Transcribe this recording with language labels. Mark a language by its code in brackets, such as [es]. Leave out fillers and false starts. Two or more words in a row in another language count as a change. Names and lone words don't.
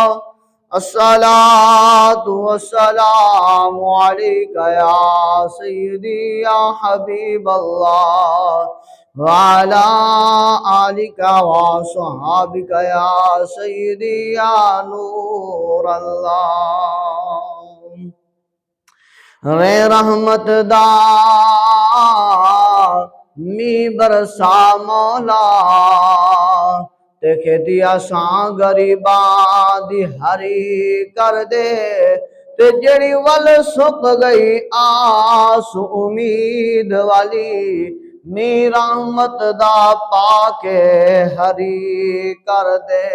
[ar] الصلاة والسلام عليك يا سيدي يا حبيب الله، وعلى آلك وصحابك يا سيدي يا نور الله. [pa] رے رحمت دا می برسا مولا، تے کھیتیا ساں غریباں دی ہری کر دے، تے جڑی ول سک گئی آس امید والی، می رحمت دا پاکے ہری کر دے.